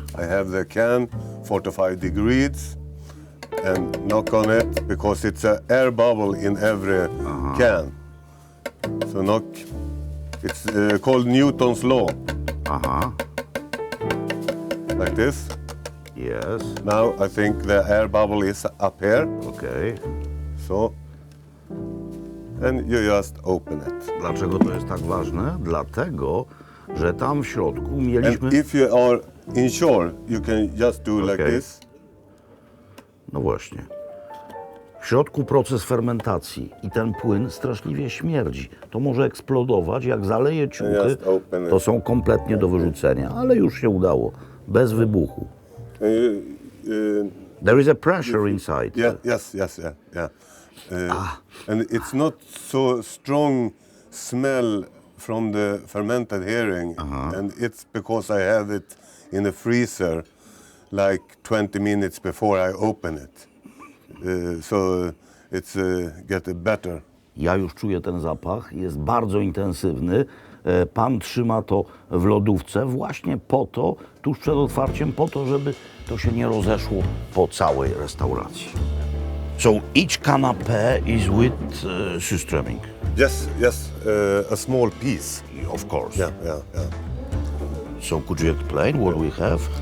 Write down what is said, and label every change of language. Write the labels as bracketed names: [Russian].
[English] I have the can, 45 degrees, and knock on it because it's an air bubble in every can. So knock. It's called Newton's law. Like this. Yes. Now I think the air bubble is up here. Okay. So, and you just open it. [Polish] Dlaczego to jest tak ważne? Dlatego, że tam w środku mieliśmy... [English] And if you are unsure, you can just do like Okay. this. [Polish] No właśnie. W środku proces fermentacji i ten płyn straszliwie śmierdzi. To może eksplodować, jak zaleje ciuchy, [English] Just open it. [Polish] to są kompletnie do wyrzucenia. Ale już się udało, bez wybuchu. [English] And There is a pressure inside. yeah, yeah. And it's not so strong smell from the fermented herring, and it's because I have it in the freezer like 20 minutes before I open it. So it's get better. [Polish] Ja już czuję ten zapach, jest bardzo intensywny. Pan trzyma to w lodówce właśnie po to, tuż przed otwarciem, po to, żeby to się nie rozeszło po całej restauracji. [English] So each canapé is with Surströmming. Yes, a small piece. Of course. Yeah. So could you explain what we have?